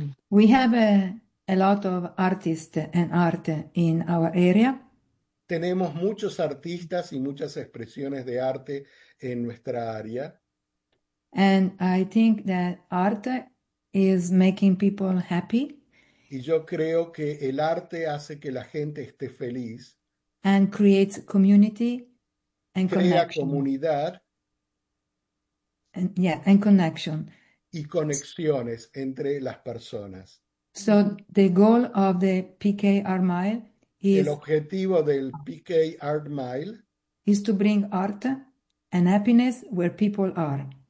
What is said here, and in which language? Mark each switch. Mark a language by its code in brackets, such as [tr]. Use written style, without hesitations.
[en] We have a lot of artists and art in our area. [es] Tenemos muchos artistas y muchas expresiones de arte en nuestra área. [en] And I think that art is making people happy. [es] Y yo creo que el arte hace que la gente esté feliz. [en] And creates community and [es] crea [en] connection. [es] Crea comunidad. [en] And, yeah, and connection. [es] Y conexiones entre las personas. [en] So the goal of the PK Art Mile is... [es] El objetivo del PK Art Mile... [en] Is to bring art and happiness where people are.